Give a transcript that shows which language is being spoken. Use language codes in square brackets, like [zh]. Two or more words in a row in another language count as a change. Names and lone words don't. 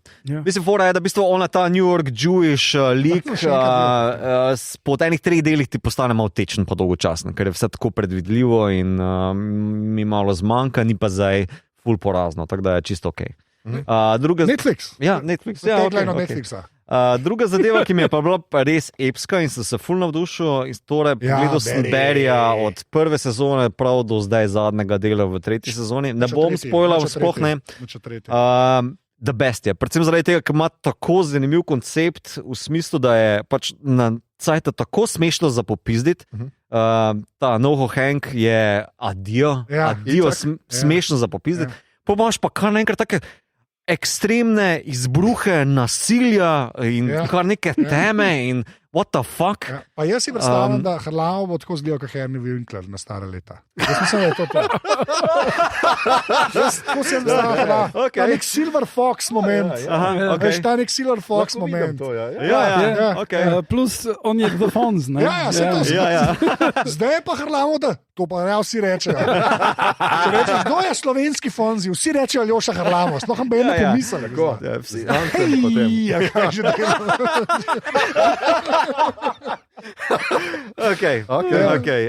[sl] Mislim, fora je, da v bistvu ona ta New York Jewish lik po enih 3 delih ti postane malo tečen pa dolgočasen, ker je vse tako predvidljivo in mi malo zmanjka, ni pa zdaj ful porazno, tako da je čisto okej. Netflix? Ja, Netflix. Ja, Netflixa. Druga zadeva, ki mi je pa bila res epska in sem se ful navdušil, torej pogledal sem Barryja od prve sezone prav do zdaj zadnjega dela v 3. sezoni. Ne bom spoilal, sploh ne. [en] The best je. [sl] Predvsem zaradi tega, ker ima tako zanimiv koncept v smislu, da je pač na cajta tako smešno za popizditi. Ta Noho Hank je adijo, smešno za popizditi. Pa imaš pa kar naenkrat take ekstremne izbruhe nasilja in kar neke teme in [en] what the fuck. [sl] Pa jaz si predstavljam, da Harlamo bo tako zgledal kot Henry Winkler na stare leta. Jaz mislim, da je to to. Tako se je zdaj ta nek [en] Silver Fox moment. [sl] Veš, ta nek [en] Silver Fox moment. [sl] Plus on je The Fonz, ne? Ja, se to zdi. Zdaj je pa Harlamo, da to pa ne vsi rečejo. Če rečeš, kdo je slovenski Fonzi, vsi rečejo Aljoša Harlamo. Sploh bi eno pomislili. Ja, kaže, da je Okay.